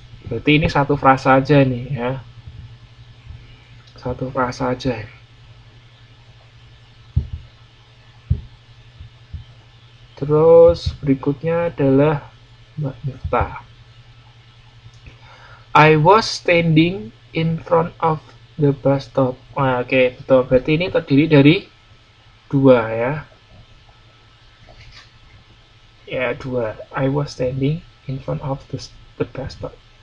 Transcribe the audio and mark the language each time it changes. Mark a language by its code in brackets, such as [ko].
[id] Berarti ini satu frasa aja nih ya. Satu frasa aja. Terus berikutnya adalah Mbak Miftah. [en] I was standing in front of the bus stop. [id] Nah, oke, betul. Berarti ini terdiri dari 2 ya. Ya, 2. [en] I was standing in front of the bus stop.